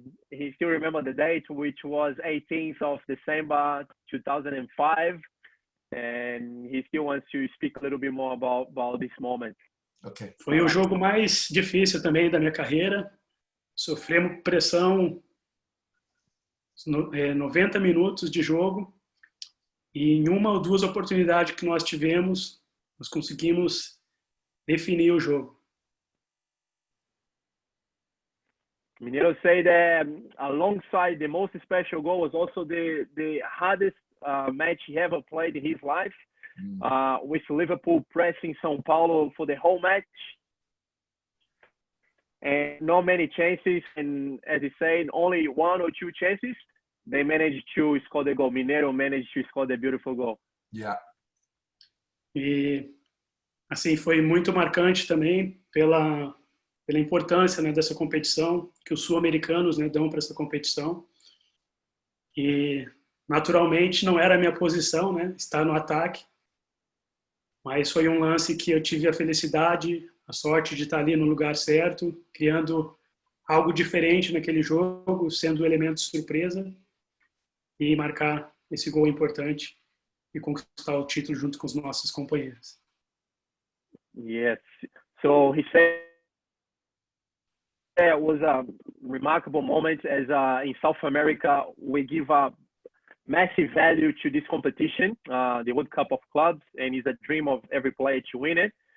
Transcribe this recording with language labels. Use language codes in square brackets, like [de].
[en] He still remember the date, which was 18th of December 2005, and he still wants to speak a little bit more about this moment. Okay. [pt] Foi o jogo mais difícil também da minha carreira. Sofremos pressão 90 minutos de jogo e em uma ou duas oportunidades que nós tivemos, nós conseguimos definir o jogo. [en] Mineiro say that alongside the most special goal was also the hardest match he ever played in his life, with Liverpool pressing São Paulo for the whole match. And not many chances, and as he said, only 1 or 2 chances, they managed to score the goal. Mineiro managed to score the beautiful goal. Yeah. [pt] E assim foi muito marcante também pela importância, né, dessa competição que os sul-americanos, né, dão para essa competição. E naturalmente não era a minha posição, né, estar no ataque, mas foi um lance que eu tive a felicidade, a sorte de estar ali no lugar certo, criando algo diferente naquele jogo, sendo um elemento surpresa e marcar esse gol importante e conquistar o título junto com os nossos companheiros. [en] Yes. So he said it was a remarkable moment, as in South America we give a massive value to this competition, the World Cup of Clubs, and it's a dream of every player to win it.